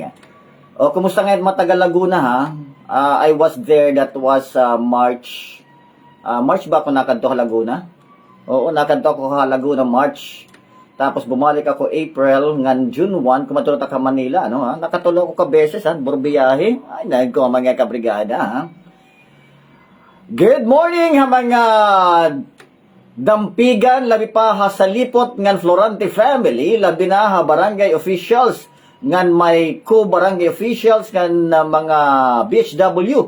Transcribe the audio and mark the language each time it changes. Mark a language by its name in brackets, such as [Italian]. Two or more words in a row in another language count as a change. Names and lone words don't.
[Filipino] O, kumusta ngayon mga taga Laguna ha? [English] I was there, that was March. [Filipino] March ba ako nakanto sa Laguna? Oo, nakanto ako sa Laguna March. Tapos bumalik ako April, [Waray] ngan June 1, kumatulot ako Manila, ano ha? Nakatulog ako ka beses ha, burbiyahe. Ay, nagko mga kabrigada ha. [English] Good morning [Waray] ha mga dampigan, labi pa ha sa lipot ngan Florante family, labi na ha [English] barangay officials, [Waray] ngan may [English] co-barangay officials, [Waray] ngan mga BHW.